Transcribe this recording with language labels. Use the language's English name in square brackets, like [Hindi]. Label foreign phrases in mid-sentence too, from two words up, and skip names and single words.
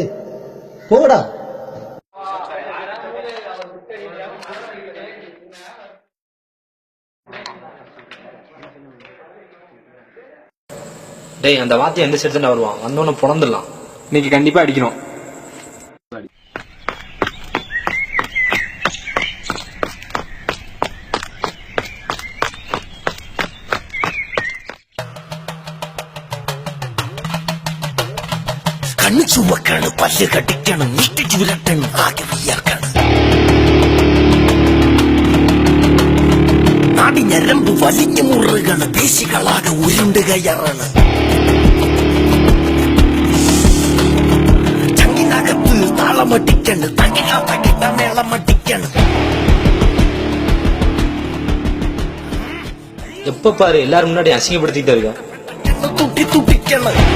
[Tamil] போங்கடா. டேய் அந்த வாத்தியம் எந்த செடுத்துட்டா வருவான்? வந்தோன்னு புலந்துடலாம். இன்னைக்கு கண்டிப்பா அடிக்கணும். [Malayalam] കണ്ണു ചുവക്കാണ്, പല്ല് കടിക്കണം, ഇഷ്ടിച്ചു വിരട്ടണം, ആകെ വിയർക്കണം. നാടി ഞരമ്പ് വലിഞ്ഞു മുറുകണ്, പേശികളാകെ ഉരുണ്ട് കയറണ്. ചങ്ങിനകത്ത് താളമടിക്കണ്, തകിട മേളമടിക്കണ്. [Tamil] எப்ப பாரு எல்லாரும் முன்னாடி அசிங்கப்படுத்திட்டு இருக்கான். [Malayalam] തുട്ടി തുട്ടിക്കണ്.